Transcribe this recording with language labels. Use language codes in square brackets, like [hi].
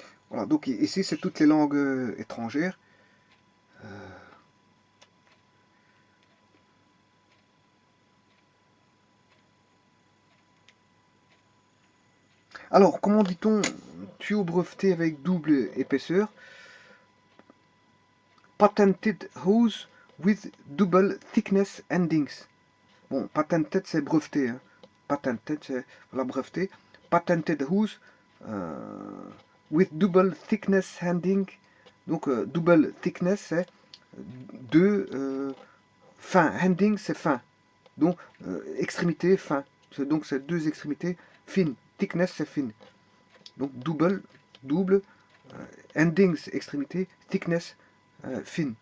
[fr] Voilà, donc ici c'est toutes les langues étrangères. Alors, comment dit-on tuyau breveté avec double épaisseur? [en] Patented hose with double thickness endings. [fr] Bon, patented c'est breveté. Hein. Patented c'est la breveté. [en] Patented hose with double thickness ending. [fr] Donc, double thickness c'est deux fin. Ending c'est fin. Donc, extrémité fin. Donc, c'est deux extrémités fines. Thickness c'est fine. Donc, double, endings, extrémité, thickness, fine.